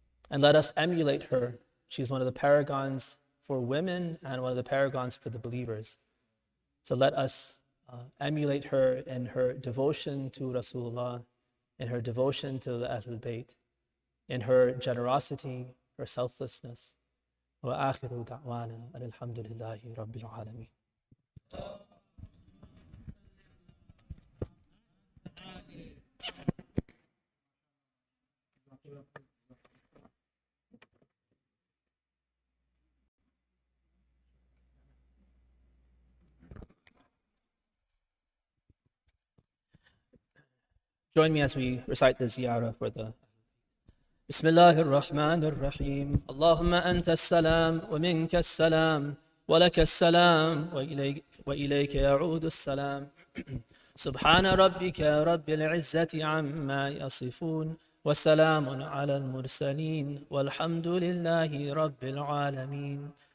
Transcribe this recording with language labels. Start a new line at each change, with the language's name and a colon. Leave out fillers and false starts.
English: And let us emulate her. She's one of the paragons for women and one of the paragons for the believers. So let us emulate her in her devotion to Rasulullah, in her devotion to the Ahlul Bayt. in her generosity, her selflessness.
Arabic: وآخر دعوانا أن الحمد لله رب العالمين.
English: Join me as we recite the ziyarah for the
Arabic: بسم الله الرحمن الرحيم. اللهم أنت السلام ومنك السلام ولك السلام وإليك يعود السلام. سبحان ربك رب العزة عما يصفون وسلام على المرسلين والحمد لله رب العالمين.